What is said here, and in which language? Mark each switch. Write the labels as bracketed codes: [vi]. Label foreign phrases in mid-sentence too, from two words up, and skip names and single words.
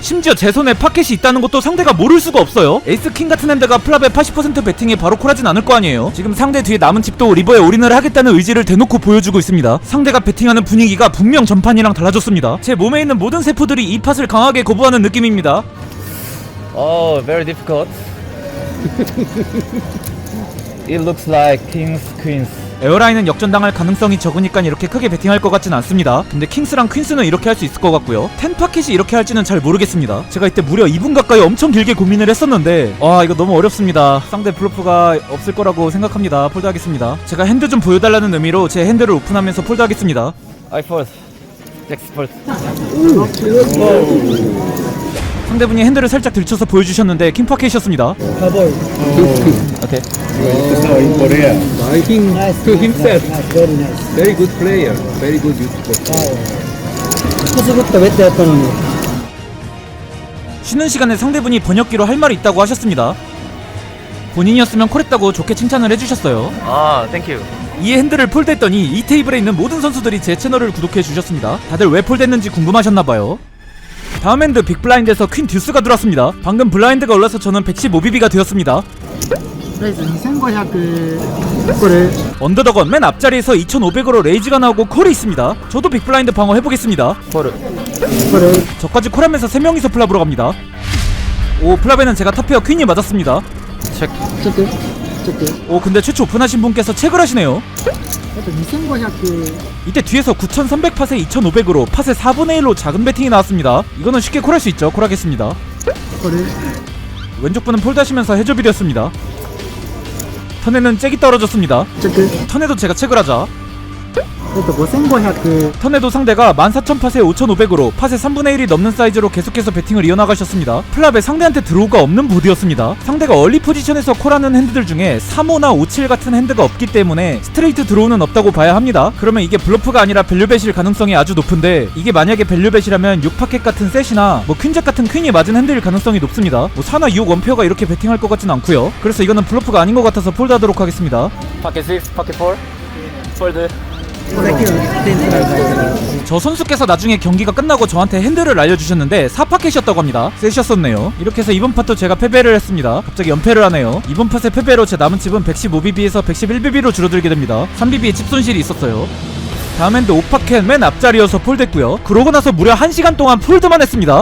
[ko] 심지어 제 손에 팟켓이 있다는 것도 상대가 모를 수가 없어요. 에이스 킹 같은 핸드가 플랍의 80% 배팅에 바로 콜하진 않을 거 아니에요. 지금 상대 뒤에 남은 칩도 리버에 올인을 하겠다는 의지를 대놓고 보여주고 있습니다. 상대가 배팅하는 분위기가 분명 전판이랑 달라졌습니다. 제 몸에 있는 모든 세포들이 이 팟을 강하게 거부하는 느낌입니다. [en] Oh, very difficult. It looks like kings, queens. [ko] 에어라인은 역전당할 가능성이 적으니까 이렇게 크게 배팅할 것 같진 않습니다. 근데 킹스랑 퀸스는 이렇게 할 수 있을 것 같고요, 텐파켓이 이렇게 할지는 잘 모르겠습니다. 제가 이때 무려 2분 가까이 엄청 길게 고민을 했었는데 와, 이거 너무 어렵습니다. 상대 블러프가 없을 거라고 생각합니다. 폴드하겠습니다. 제가 핸드 좀 보여달라는 의미로 제 핸드를 오픈하면서 폴드하겠습니다. [en] I fold. Jack fold. [ko] 상대분이 핸드를 살짝 들쳐서 보여주셨는데 킹파켓이었습니다. [en] Cowboy Okay. So in Korea, I think to himself very nice very good player, very good YouTuber. [ja] くすぐったベッドやったのに [ko] 쉬는 시간에 상대분이 번역기로 할 말이 있다고 하셨습니다. 본인이었으면 콜했다고 좋게 칭찬을 해주셨어요. [en] Ah, thank you. [ko] 이 핸들을 폴드했더니 이 테이블에 있는 모든 선수들이 제 채널을 구독해 주셨습니다. 다들 왜 폴드했는지 궁금하셨나봐요. 다음 핸드 빅블라인드에서 퀸 듀스가 들어왔습니다. 방금 블라인드가 올라서 저는 115BB가 되었습니다. [ja] レイズ2500これ [ko] 언더더건 맨 앞자리에서 2500으로 레이즈가 나오고 콜이 있습니다. 저도 빅블라인드 방어 해보겠습니다. 코르. [ja] これ [ko] 저까지 콜하면서 3명이서 플랍으로 갑니다. 오, 플랍에는 제가 탑페어 퀸이 맞았습니다. 체크. [ja] ちょっとちょっと [ko] 오, 근데 최초 오픈하신 분께서 체크를 하시네요. [ja] あと2500 [ko] 이때 뒤에서 9300팟에 2500으로 팟의 4분의 1로 작은 배팅이 나왔습니다. 이거는 쉽게 콜할 수 있죠. 콜하겠습니다. [ja] これ [ko] 왼쪽 분은 폴드하시면서 해접이 되었습니다. 턴에는 잭이 떨어졌습니다. [ja] チェック [ko] 턴에도 제가 체크를 하자. [ja] 5500 [ko] 턴에도 상대가 14000팟에 5500으로 팟의 3분의 1이 넘는 사이즈로 계속해서 배팅을 이어나가셨습니다. 플랍에 상대한테 드로우가 없는 보드였습니다. 상대가 얼리 포지션에서 콜하는 핸드들 중에 35나 57 같은 핸드가 없기 때문에 스트레이트 드로우는 없다고 봐야 합니다. 그러면 이게 블러프가 아니라 밸류벳일 가능성이 아주 높은데, 이게 만약에 밸류벳이라면 6파켓 같은 셋이나 뭐 퀸잭 같은 퀸이 맞은 핸드일 가능성이 높습니다. 뭐 4나 2옥 원페어가 이렇게 배팅할 것 같진 않고요. 그래서 이거는 블러프가 아닌 것 같아서 폴드하도록 하겠습니다. [en] Pocket 6, pocket 4. Fold. [ja] これだけの点数が入ってる [ko] 저 선수께서 나중에 경기가 끝나고 저한테 핸들을 알려주셨는데 4파켓이었다고 합니다. 셋이었었네요. 이렇게 해서 이번 팟도 제가 패배를 했습니다. 갑자기 연패를 하네요. 이번 팟의 패배로 제 남은 칩은 115BB에서 111BB로 줄어들게 됩니다. 3BB의 칩 손실이 있었어요. 다음 핸드 5파켓 맨 앞자리여서 폴드했고요. 그러고 나서 무려 1시간 동안 폴드만 했습니다.